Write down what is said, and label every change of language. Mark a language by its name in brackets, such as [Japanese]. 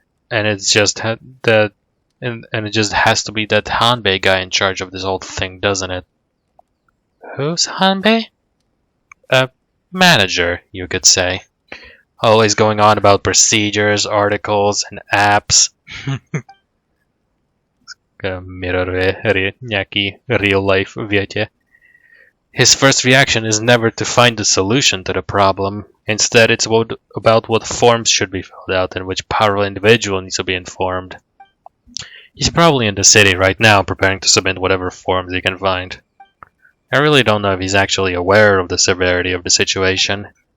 [English] And it's just that, and it just has to be that Hanbei guy in charge of this whole thing, doesn't it? Who's Hanbei? Manager, you could say. Always going on about procedures, articles, and apps. [Czech] Mirroruje nějaký real life větě. [English] His first reaction is never to find a solution to the problem. Instead, it's about what forms should be filled out and which powerful individual needs to be informed. He's probably in the city right now preparing to submit whatever forms he can find. I really don't know if he's actually aware of the severity of the situation.